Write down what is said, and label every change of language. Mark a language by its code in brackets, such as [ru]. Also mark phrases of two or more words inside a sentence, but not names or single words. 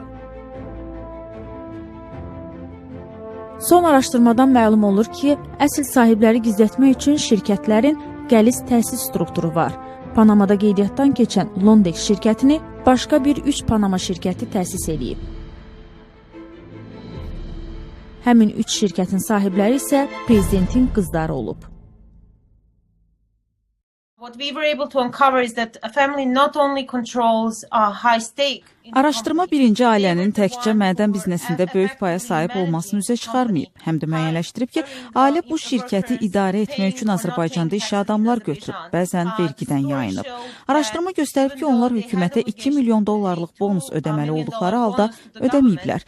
[az] Son araşdırmadan məlum olur ki, əsl sahibləri gizlətmək üçün şirkətlərin qəliz təsis strukturu var. Panamada qeydiyyatdan keçən Londex şirkətini başqa bir 3 Panama şirkəti təsis edib. Həmin 3 şirkətin sahibləri isə prezidentin qızları olub. [en] What we were able to uncover is that a family not only controls a high stake. [az] Araşdırma birinci ailənin təkcə mədən biznesində böyük paya sahib olmasını üzə çıxarmayıb, həm də müəyyənləşdirib ki, ailə bu şirkəti idarə etmək üçün Azərbaycanda işə adamlar götürüb, bəzən vergidən yayınıb. Araşdırma göstərib ki, onlar hökumətə 2 milyon dollarlıq bonus ödəməli olduqları halda ödəməyiblər.